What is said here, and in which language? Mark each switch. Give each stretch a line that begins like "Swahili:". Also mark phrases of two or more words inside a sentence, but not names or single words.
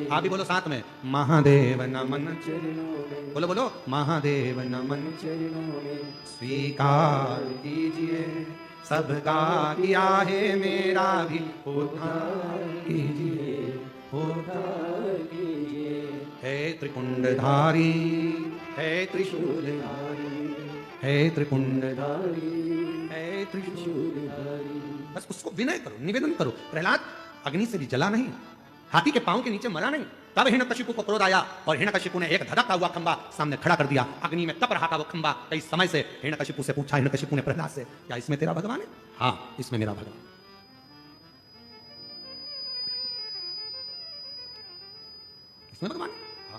Hindi: आप भी बोलो साथ में, महादेव नमन चरणों में, बोलो बोलो, महादेव नमन चरणों में स्वीकार कीजिए, सबका किया है मेरा भी उद्धार कीजिए, उद्धार कीजिए। हे त्रिपुंडधारी, हे त्रिशूलधारी, हे त्रिपुंडधारी, हे त्रिशूलधारी। बस उसको विनय करो, निवेदन करो। प्रहलाद अग्नि से भी जला नहीं, हाथी के पांव के नीचे मरा नहीं। तब हिरण्यकशिपु को क्रोध आया और हिरण्यकशिपु ने एक धधकता हुआ खंबा सामने खड़ा कर दिया। अग्नि में तप रहा था वो खंबा कई समय से। हिरण्यकशिपु से पूछा हिरण्यकशिपु ने प्रहलाद से, क्या इसमें तेरा भगवान है? हाँ, इसमें मेरा भगवान। इसमें भगवान है? हाँ।